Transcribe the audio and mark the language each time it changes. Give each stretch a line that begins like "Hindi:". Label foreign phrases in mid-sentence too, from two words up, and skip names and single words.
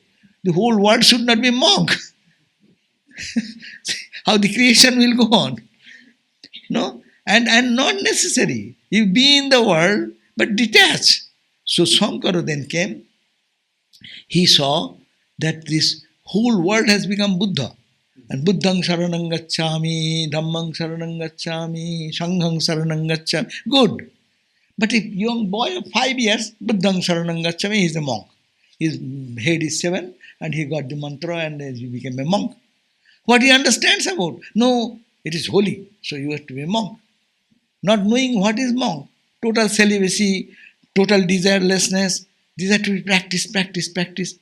English: The whole world should not be monk. How the creation will go on. No? And not necessary. You be in the world, but detach. So Shankara then came. He saw that this whole world has become Buddha.
Pali: And Buddhang Saranang Gacchami, Dhammang Saranang Gacchami, Sanghang Saranang Gacchami.
English: Good. But if young boy of 5 years,
Pali: Buddhang Saranang Gacchami,
English: he is a monk. His head is 7 and he got the mantra and he became a monk. What he understands about? No, it is holy, so you have to be a monk. Not knowing what is monk, total celibacy, total desirelessness, these are to be practiced.